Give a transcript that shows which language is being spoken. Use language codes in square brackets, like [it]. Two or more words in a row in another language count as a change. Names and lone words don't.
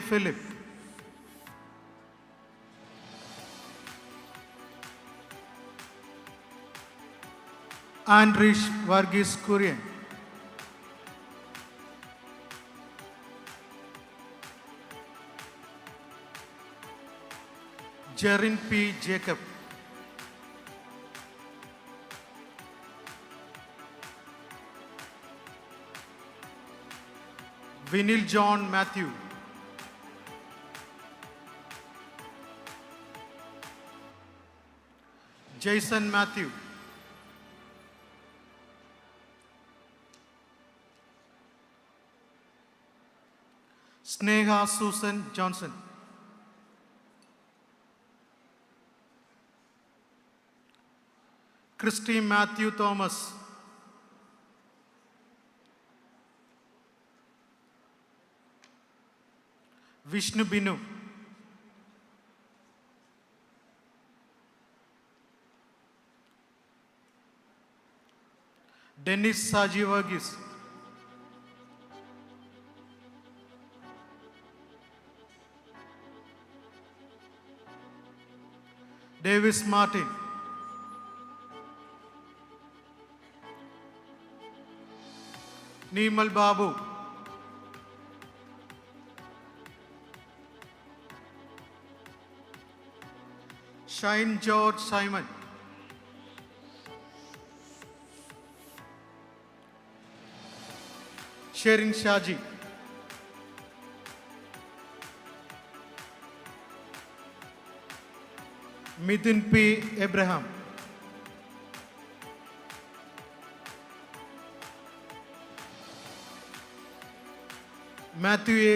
[en] Philip, Andrish Varghese Kurian, Jerin P. Jacob, Vinil John Matthew, Jason Matthew, Sneha Susan Johnson, Christy Matthew Thomas, Vishnu Binu, Dennis Saji Varghese, Davis Martin, Nimal Babu, Shine George Simon, Sherin Shaji, Mithun P. Abraham, Matthew A.